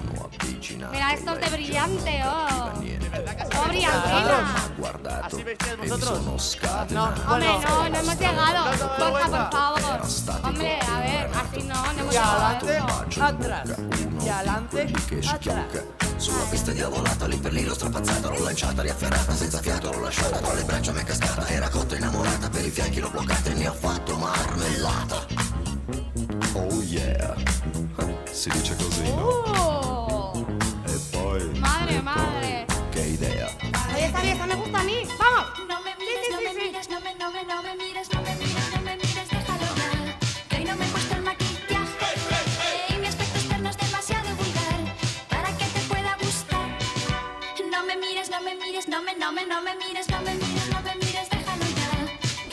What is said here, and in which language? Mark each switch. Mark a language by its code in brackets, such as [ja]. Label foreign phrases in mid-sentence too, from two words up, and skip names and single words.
[es] Mira estos de brillante, oh. Oh, brillantina. ¿Así vestíais vosotros? No, Hombre, no hemos llegado. No te das Porfa, vergüenza. por favor. Hombre, a ver, así no hemos Y adelante, llegado. atrás. Y adelante, atrás. [it] Sulla pista diavolata, lì per lì l'ho strapazzata, l'ho lanciata, riafferrata, senza fiato l'ho lasciata, tra le braccia mi è cascata, era cotta innamorata, per i fianchi l'ho bloccata e mi ha fatto marmellata. [en] Oh yeah, [it] si dice così, no? E poi, [es] Madre. [it] che idea. [es] Oye, esta me gusta a mí. ¡Vamos! No me mires, no me mires, no me mires, no me mires, no me mires, déjalo ya. Que hoy no me he puesto el maquillaje y mi aspecto externo es demasiado vulgar para que te pueda gustar. No me mires, no me mires, no me mires, no me mires, no me mires, déjalo ya.